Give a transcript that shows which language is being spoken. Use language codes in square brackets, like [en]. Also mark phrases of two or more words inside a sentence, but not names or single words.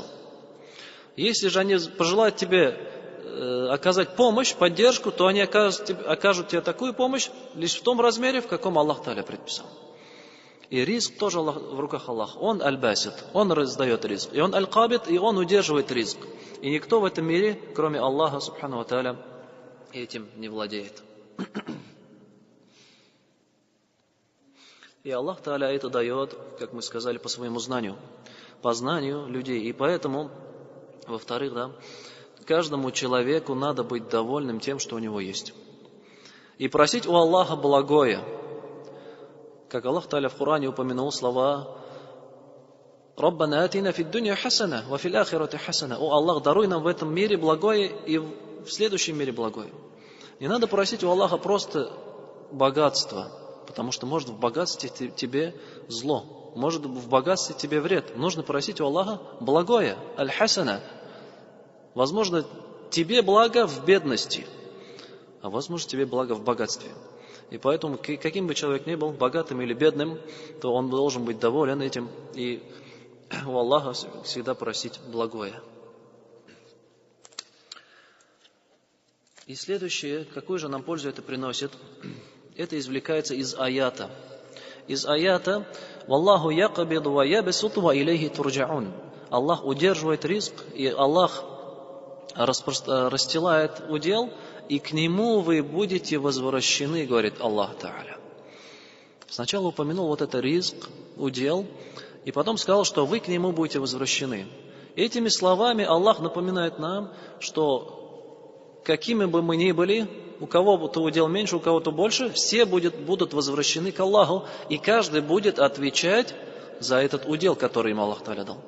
[ru] Если же они пожелают тебе оказать помощь, поддержку, то они окажут тебе такую помощь лишь в том размере, в каком Аллах Та'аля предписал. И ризк тоже в руках Аллаха. Он аль-басит, он раздает ризк. И он аль-кабит, и он удерживает ризк. И никто в этом мире, кроме Аллаха, [ar] سبحانه وتعالى, [ru] этим не владеет. И Аллах Тааля это дает, как мы сказали, по своему знанию, по знанию людей. И поэтому, во-вторых, каждому человеку надо быть довольным тем, что у него есть. И просить у Аллаха благое. Как Аллах Тааля в Коране упомянул слова [ar] «ربنا آتنا في الدنيا حسنة وفي الآخرة حسنة». [ru] О Аллах, даруй нам в этом мире благое и в следующем мире благое. Не надо просить у Аллаха просто богатство, потому что может в богатстве тебе зло, может в богатстве тебе вред. Нужно просить у Аллаха благое, аль-хасана. Возможно, тебе благо в бедности, а возможно, тебе благо в богатстве. И поэтому, каким бы человек ни был, богатым или бедным, то он должен быть доволен этим и у Аллаха всегда просить благое. И следующее, какую же нам пользу это приносит? Это извлекается из аята. Из аята [ar] «والله يقبض ويبسط وإليه ترجعون». [ru] Аллах удерживает ризк, и Аллах расстилает удел, и к Нему вы будете возвращены, говорит Аллах Тааля. Сначала упомянул вот это ризк, удел, и потом сказал, что вы к Нему будете возвращены. Этими словами Аллах напоминает нам, что какими бы мы ни были, у кого-то удел меньше, у кого-то больше, все будут возвращены к Аллаху, и каждый будет отвечать за этот удел, который им Аллах Тааля дал.